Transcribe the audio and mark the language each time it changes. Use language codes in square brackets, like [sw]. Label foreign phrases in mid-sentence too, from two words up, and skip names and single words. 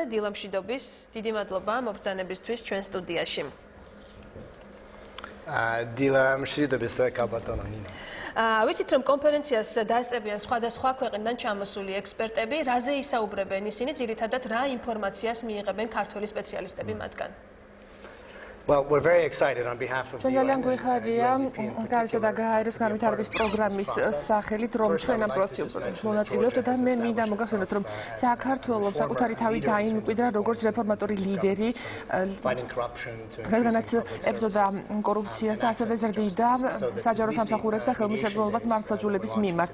[ka] დილა მშვიდობის, დიდი მადლობა მობრძანებისთვის ჩვენ სტუდიაში. დილა მშვიდობის კაბატონო ნინო. ვიცით რომ კონფერენციას დაესწრებიან სხვადასხვა ქვეყნიდან ჩამოსული ექსპერტები, რაზე ისაუბრებენ ისინი, ძირითადად რა ინფორმაციას მიიღებენ ქართველი სპეციალისტები მათგან? [en] Well, we're very excited on behalf of the [ka] ძალიან გვიხარია გარშე და გაეროს განვითარების პროგრამის სახელით, რომ ჩვენ ამ პროცესში მონაწილეობთ და მე მინდა მოგახსენოთ, რომ საქართველოს საკუთარი თავი დაიმკვიდრა როგორც რეფორმატორი ლიდერი, რადგანაც ებრძოდა კორუფციას და ასევე ზრდიდა საჯარო სამსახურებს და ხელმისაწვდომობას მართლმსაჯულების მიმართ.